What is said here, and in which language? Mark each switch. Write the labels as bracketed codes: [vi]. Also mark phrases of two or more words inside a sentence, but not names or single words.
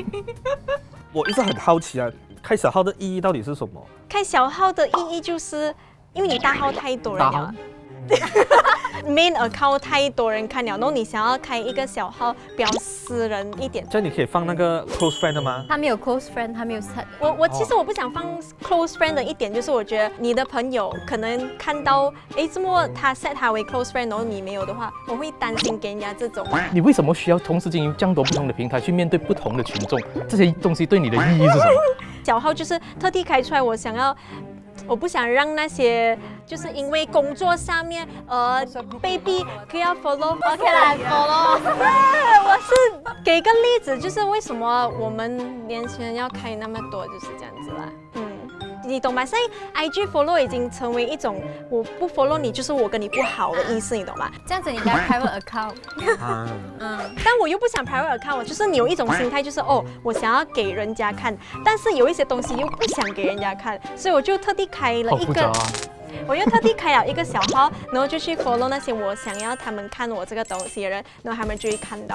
[zh] 我一直很好奇啊，開小號的意義到底是什麼？開小號的意義就是因為你大號太多人了。 [en] main account [zh] 太多人看了，然後你想要開一個小號，比較私人一點。這樣你可以放那個 [en] close friend [zh] 的嗎？他沒有 [en] close friend， [zh] 他沒有 set。其實我不想放 [en] close friend [zh] 的一點，就是我覺得你的朋友可能看到，怎麼他 set 他為 [en] close friend， [zh] 然後你沒有的話，我會擔心給人家這種。你為什麼需要同時經營這樣多不同的平台去面對不同的群眾？這些東西對你的意義是什麼？小號就是特地開出來，我不想讓那些就是因為工作上面被逼可以要 follow。OK 啦 follow。我是給個例子，就是為什麼我們年輕人要開那麼多，就是這樣子啦。你懂嗎？所以 IG follow 已經成為一種我不 follow 你就是我跟你不好的意思，你懂嗎？這樣子你應該 [en] private account。 [zh] 但我又不想 [en] private account， [zh] 就是你有一種心態，就是我想要給人家看，但是有一些東西又不想給人家看，所以我就特地開了一個。我又特地開了一個小號，然後就去 follow 那些我想要他們看我這個東西的人，然後他們就會看到。